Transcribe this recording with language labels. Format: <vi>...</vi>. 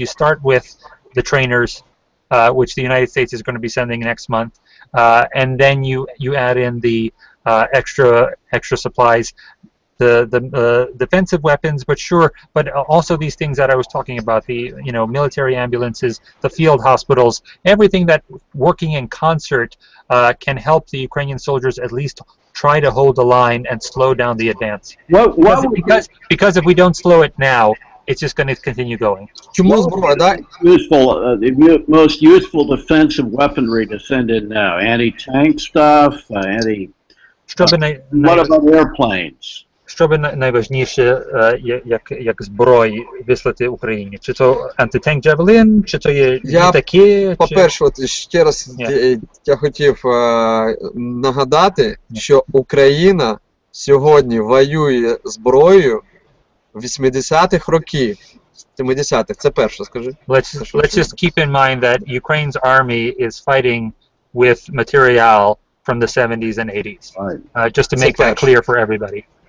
<en>You start with the trainers, which the United States is going to be sending next month, and then you add in the extra supplies, the defensive weapons, but also these things that I was talking about, the military ambulances, the field hospitals, everything that working in concert can help the Ukrainian soldiers at least try to hold the line and slow down the advance. Because if we don't slow it now, it's just going to continue going. The most useful defensive weaponry to send in now? Anti-tank stuff? What about airplanes?</en> <uk>Що би найважніше, як зброї вислати Україні? Чи то антитанк Javelin, чи то є літаки? По-перше, ще раз я хотів нагадати, що Україна сьогодні воює зброєю 80-х років. 70-х, це перше, скажи.</uk> <en>Let's just keep in mind that Ukraine's army is fighting with material from the 70s and 80s. Just to make that clear for everybody.</en>